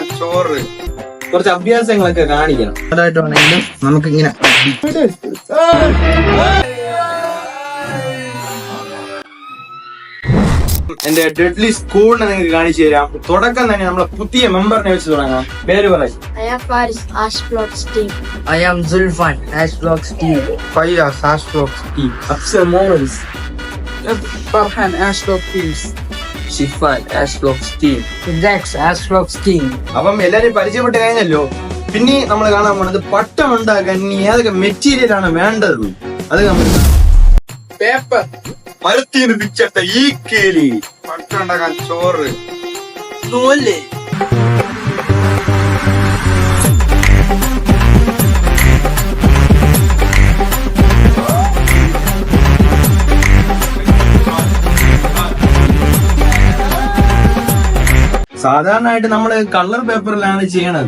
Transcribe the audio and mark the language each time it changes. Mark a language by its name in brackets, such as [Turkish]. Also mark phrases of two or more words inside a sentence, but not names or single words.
[Malayalam] ചോറ് കുറച്ച് അഭ്യാസങ്ങളൊക്കെ കാണിക്കണം. അതായിട്ട് വേണമെങ്കിലും നമുക്ക് ഇങ്ങനെ എന്റെ [English] deadly schooline [Malayalam] നിങ്ങൾക്ക് കാണിച്ചു തരാം. തുടക്കം തന്നെ നമ്മളെ പുതിയ മെമ്പറിനെ വെച്ച് തുടങ്ങാം. പേര് പറയും. [English] I am Zulfan, Ashblocks team. Fayaz, Ashblocks team. Afsar Morris. Farhan, Ashblocks team. Shifan, Ashblocks team. Jax, Ashblocks team. [Malayalam] അപ്പം എല്ലാരും പരിചയപ്പെട്ട് കഴിഞ്ഞല്ലോ. പിന്നെ നമ്മൾ കാണാൻ പോണത് പട്ടം ഉണ്ടാക്കാൻ ഇനി ഏതൊക്കെ മെറ്റീരിയൽ ആണ് വേണ്ടത് അത് നമ്മൾ പേപ്പർ, മരത്തിന് പിച്ചട്ട, ഈക്കേലി, പട്ടം ഉണ്ടാക്കാൻ ചോറ്, നൂല്, സാധാരണയായിട്ട് നമ്മള് [English] colour paperilaan [Malayalam] ചെയ്യണത്.